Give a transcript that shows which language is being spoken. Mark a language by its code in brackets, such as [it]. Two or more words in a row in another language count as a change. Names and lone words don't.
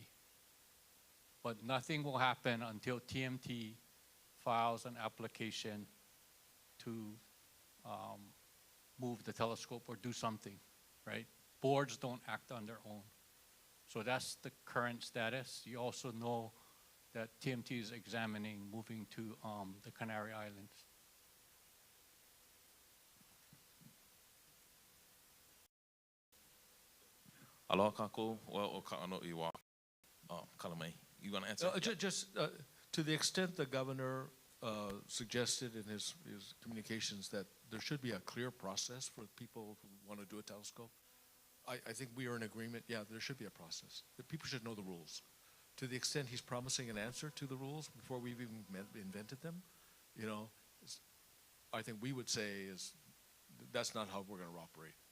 [en] But nothing will happen until TMT files an application to move the telescope or do something, right? Boards don't act on their own. So that's the current status. You also know that TMT is examining moving to the Canary Islands. [haw] Aloha kako, o ka'ano iwa. Kalamai, [en] you want to answer? Just to the extent the governor suggested in his communications that there should be a clear process for people who want to do a telescope, I think we are in agreement, yeah, there should be a process. That people should know the rules. To the extent he's promising an answer to the rules before we've even invented them, you know, I think we would say is that's not how we're going to operate.